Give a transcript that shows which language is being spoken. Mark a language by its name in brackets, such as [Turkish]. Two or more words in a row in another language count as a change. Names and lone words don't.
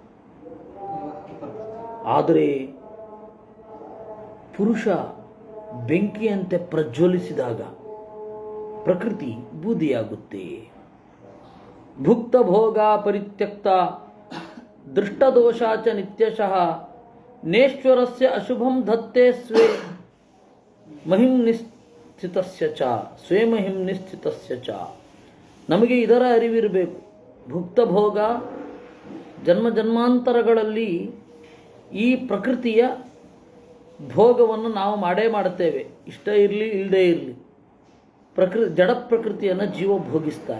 [Kannada] ಆದರೆ ಪುರುಷ ಬೆಂಕಿಯಂತೆ ಪ್ರಜ್ವಲಿಸಿದಾಗ ಪ್ರಕೃತಿ ಬೂದಿಯಾಗುತ್ತೆ. [Sanskrit] ಭುಕ್ತ ಭೋಗ ಪರಿತ್ಯಕ್ತ ದೃಷ್ಟದೋಷಾಚ ನಿತ್ಯಶಃ ನೇಶ್ವರಸ್ಯ ಅಶುಭಂ ಧತ್ತೆ ಸ್ವೇ ಮಹಿಂ ನಿಶ್ಚಿತಸ್ಯ ಚ, ಸ್ವೇ ಮಹಿಂ ನಿಶ್ಚಿತಸ್ಯ ಚ. [Kannada] ನಮಗೆ ಇದರ ಅರಿವಿರಬೇಕು. ಭುಕ್ತ ಭೋಗ, ಜನ್ಮ ಜನ್ಮಾಂತರಗಳಲ್ಲಿ ಈ ಪ್ರಕೃತಿಯ ಭೋಗವನ್ನು ನಾವು ಮಾಡೇ ಮಾಡುತ್ತೇವೆ. ಇಷ್ಟ ಇರಲಿ ಇಲ್ಲದೇ ಇರಲಿ, ಜಡ ಪ್ರಕೃತಿಯನ್ನು ಜೀವ ಭೋಗಿಸ್ತಾನೆ.